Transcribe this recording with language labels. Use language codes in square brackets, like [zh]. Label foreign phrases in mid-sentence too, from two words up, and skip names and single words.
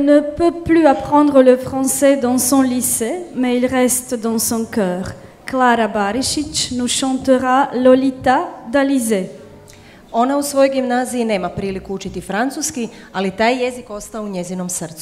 [fr] peut plus apprendre le français dans son lycée, mais il reste dans son cœur. Klara Barišić nous chantera Lolita d'Alizé. [hr] Ona u svojoj gimnaziji nema priliku učiti francuski, ali taj jezik ostao u njezinom srcu.